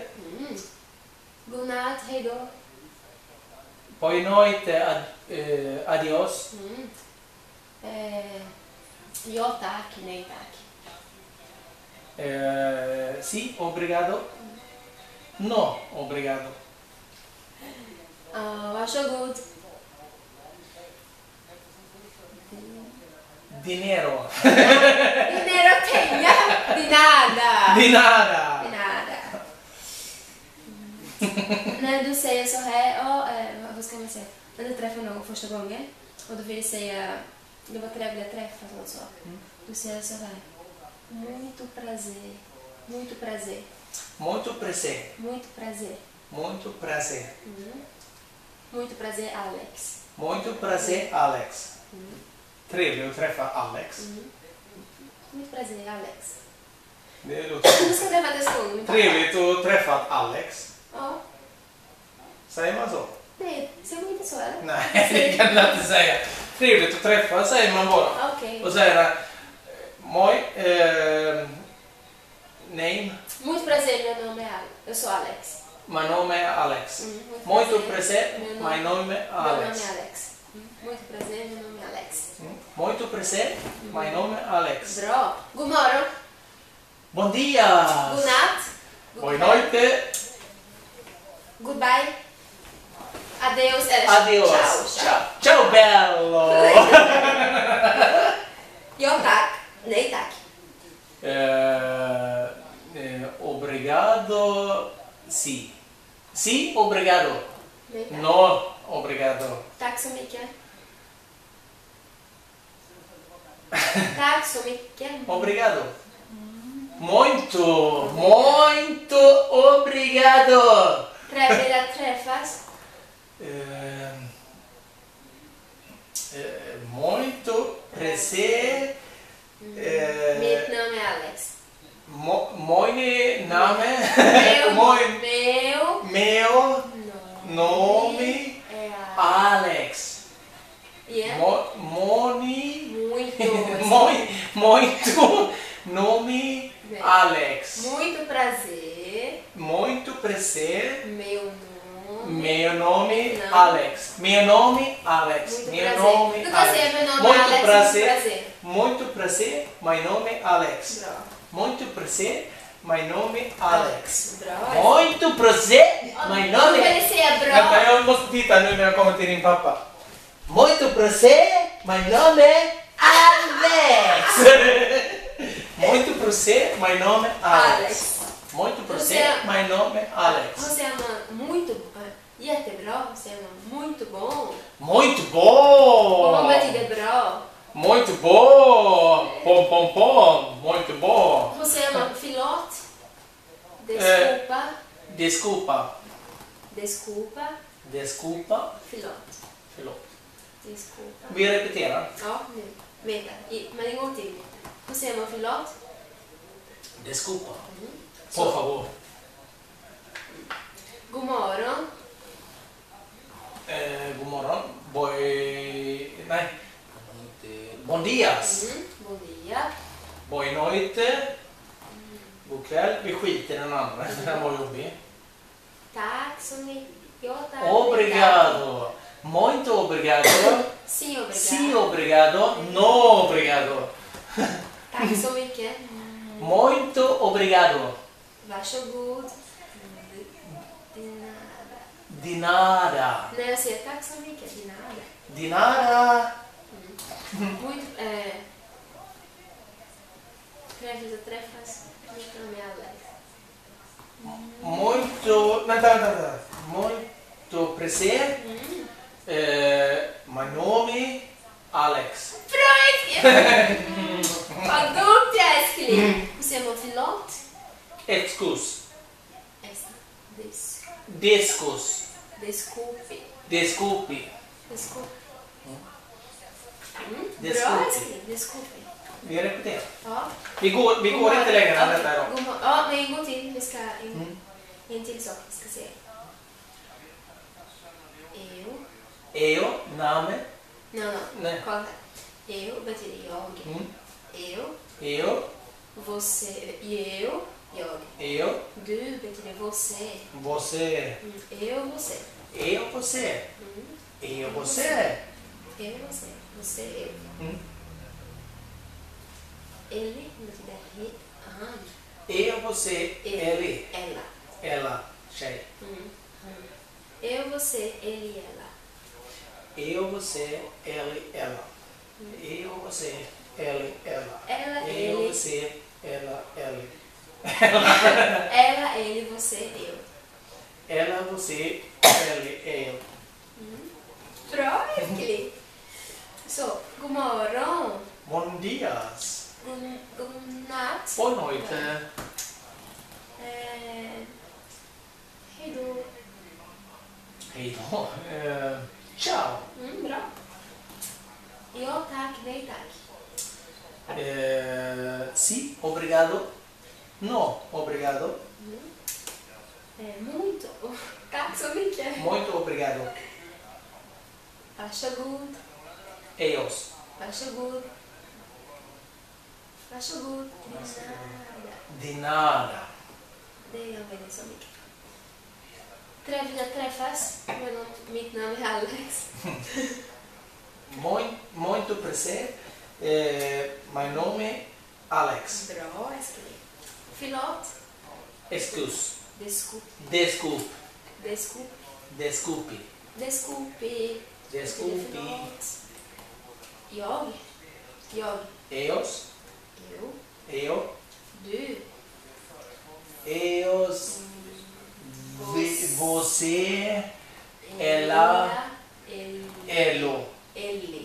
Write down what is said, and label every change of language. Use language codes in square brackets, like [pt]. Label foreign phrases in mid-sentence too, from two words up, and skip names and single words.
[sv] God natt. Hej då. [pt] Boa noite. [es] Adios. [sv] Ja tack. Nej tack. [pt] Si, obrigado. No, obrigado. [sv] Varsågod. [es] Dinero. [pt] Dinero pengar. De nada. De nada. De nada. [sv] När du säger så här, vad ska man säga? När du träffar någon första gången och du vill säga, det var trevligt att träffas och så. Du säger så här, [pt] muito prazer. Muito prazer. Muito prazer. Muito prazer. Muito prazer. Muito prazer, Alex. Muito prazer, Alex. [sv] Trevligt att träffa Alex. Muito prazer, Alex. Det låter Du ska träffa en skål. trevligt att träffa Alex. Ja. Säger man så? Nej, säger man inte så eller? Nej, det kan jag inte säga. Trevligt att träffa säger man bara. Okej. Och säger han, moi, name, [pt] Muito prazer, meu nome é Alex. Eu sou Alex. my nome är Alex. Muito Muito prazer, Meu my nome- nome är Meu nome Alex. é Alex. Muito prazer, meu nome é Alex. Muito prazer, my nome är Alex. [sv] Bra. God morgon. [pt] Bom dia! [sv] God natt. [pt] Boa noite! Goodbye. Adeus. Adeus. Tchau. [it] Ciao. Ciao bello. [sv] Jo tak. Nej tack. [pt] Obrigado. Sì. Sì, obrigado. [sv] Nej tack. [pt] No, obrigado. [sv] Tack så mycket. Tack så mycket. [pt] Obrigado. Muito obrigado. [sv] Trevligt att träffas. [pt] Muito prazer. [sv] Mitt namn är Alex. [pt] Moine nome. Meu Meu nome är Alex. Yeah. Moni. Muito. Muito nome Alex. Muito prazer. Muito prazer. Meu nome. Meu nome Não. Alex. Meu nome Alex. Muito Meu prazer. nome Nunca sei, Alex. meu nome é Muito Alex. prazer. Muito prazer. Meu nome Alex. [sv] Bra. [pt] Muito prazer. Meu nome Alex. [sv] Bra. [pt] Muito prazer. Meu Não nome. [sv] vill säga Vänta, bra. jag måste titta nu när jag kommer till din pappa. [pt] Muito prazer. Meu nome Alex. Muito prazer. Meu nome Alex. Alex. Muito prazer. Meu nome Alex. [sv] Hon säger man muito. Jättebra. Hon säger man [pt] muito bom. Muito Bom bom! [sv] betyder bra. [pt] Muito bom! Pom, pom, pom! Muito bom! [sv] Hon säger man förlåt. [pt] Desculpa. Desculpa. Desculpa. Desculpa. [sv] Förlåt. Förlåt. [pt] Desculpa. [sv] Vi repeterar. Ja, nu. Vänta. Men en gång till. Hur säger man förlåt? Desculpa. Så. [pt] Por favor. [sv] God morgon. God morgon. Nej. [pt] Bom dias. God dia. Boa noite. [sv] God kväll. Vi skiter i den andra. Den var jobbig. Tack så mycket. Ja, tack. [pt] Obrigado. Muito obrigado. Si, obrigado. Si obrigado. No obrigado. [sv] Tack så mycket. [pt] Muito obrigado. Varsågod. De nada. De nada. [sv] När jag säger tack så mycket, [pt] de nada. De nada. Muito. [sv] Trevligt att träffas. Mitt namn är Alex. [pt] Muito. Vänta. Muito prazer. Meu nome Alex. [sv] Bra älskling! Vad dumt jag älskling! Hur säger man förlåt? [pt] Excus. Desculpe. Desculpe. Desculpe. [sv] Bra älskling. Desculpe. Vi repeterar. Ja. Vi går inte längre än detta idag. Ja, men en gång till. Vi ska en till sak. Vi ska se. [pt] Eu, nome. No. [sv] Nej. Kolla här. Eu betyder jag. [pt] Eu, Você. Eu. [sv] Du betyder você. [pt] você. Eu, você. Eu, você. Eu, você. Eu, você. Você, eu. Ele betyder han. Eu, você, ele. Ela. Ela, tjej. Eu, você, ele, ela. Eu, você, ele, ela. Eu, você, ele, ela. Ela, Eu, ele. você, ela, ele. Ela, ele, você, eu. Ela, você, ele, eu. [sv] Bra, älskling. Så, god morgon. [pt] Bom dias. [sv] God natt. [pt] Boa noite. [sv] Hej då. Hej då. Ciao. Bra. Ja, tack. Nej, tack. [pt] Sì, obrigado. No, obrigado. Muito. [sv] Tack så mycket. [pt] Muito obrigado. [sv] Varsågod. [pt] Eos. [sv] Varsågod. Varsågod. [pt] De nada. [sv] Det använder så mycket. Trevligt att träffas. Mitt namn är Alex. [pt] Muito prazer. Meu nome é Alex. [sv] Bra, älskling. Förlåt. [pt] Excuse. Desculpe. Desculpe. Desculpe. Desculpe. Desculpe. Desculpe. [sv] Jag. [pt] Eos. [sv] Jo. [pt] Eo. [sv] Du. [pt] Eos. Você. Ella. Elo. Ellie.